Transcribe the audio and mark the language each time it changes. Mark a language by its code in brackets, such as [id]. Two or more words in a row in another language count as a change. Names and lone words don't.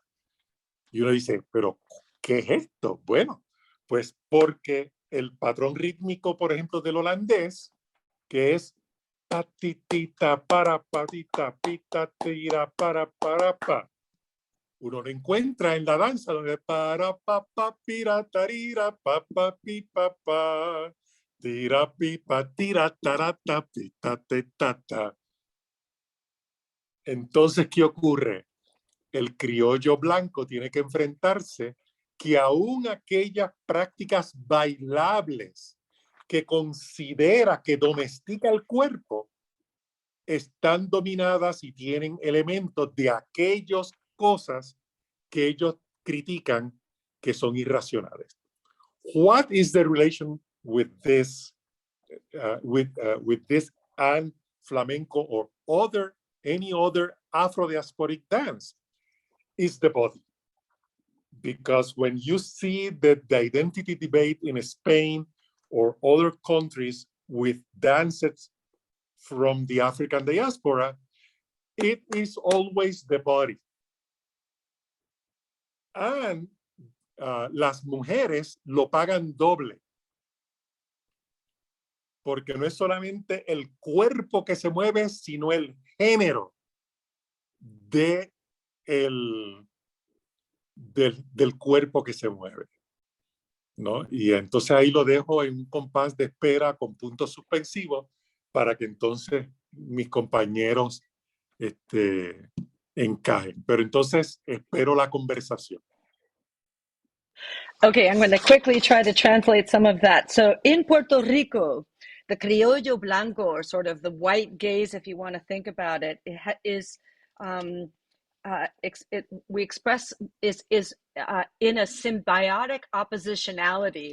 [es] Y uno dice, pero ¿qué es esto? Bueno, pues porque el patrón rítmico, por ejemplo, del holandés, que es patitita para patita pita tira para pa. Uno lo encuentra en la danza donde para pa pa pira tarira pa pa pi pa pa tira pi pa tira tarata pita te tata. Entonces, ¿qué ocurre? El criollo blanco tiene que enfrentarse que aún aquellas prácticas bailables que considera que domestica el cuerpo están dominadas y tienen elementos de aquellas cosas que ellos critican que son irracionales. [en] What is the relation with this, with this and flamenco or any other Afro-diasporic dance? Is the body. Because when you see the identity debate in Spain or other countries with dances from the African diaspora, it is always the body. [es] And las mujeres lo pagan doble. Porque no es solamente el cuerpo que se mueve, sino el género del cuerpo que se mueve, ¿no? Y entonces ahí lo dejo en un compás de espera con puntos suspensivos para que entonces mis compañeros encajen. Pero entonces espero la conversación. [en] Okay, I'm going to quickly try to translate some of that. So in Puerto Rico, the [es] criollo blanco, [en] or sort of the white gaze, if you want to think about it, we express is in a symbiotic oppositionality.